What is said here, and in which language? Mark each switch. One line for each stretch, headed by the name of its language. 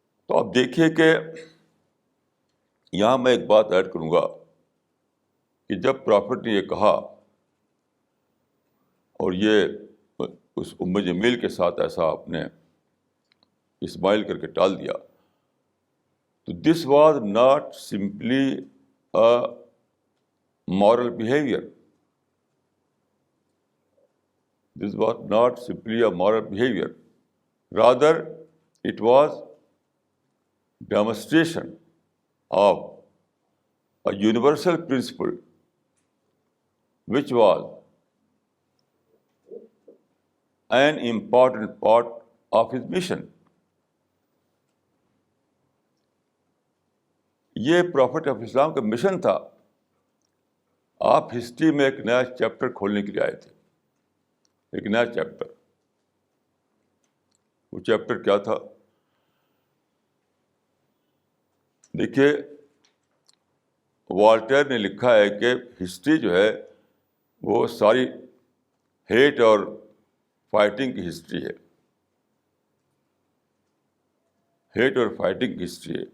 Urdu: تو آپ دیکھیے کہ یہاں میں ایک بات ایڈ کروں گا کہ جب پرافٹ نے یہ کہا اور یہ اس ام جمیل کے ساتھ ایسا آپ نے اسمائل کر کے ٹال دیا, تو
English: This was not simply a moral behavior. This was not simply a moral behavior. Rather, it was demonstration of a universal principle which was an important part of his mission.
Urdu: یہ prophet of اسلام کا mission تھا. آپ history میں ایک نیا chapter کھولنے کے لیے آئے تھے, ایک نیا چیپٹر. وہ چیپٹر کیا تھا؟ دیکھیے, والٹیر نے لکھا ہے کہ ہسٹری جو ہے وہ ساری ہیٹ اور فائٹنگ کی ہسٹری ہے, ہیٹ اور فائٹنگ کی ہسٹری ہے.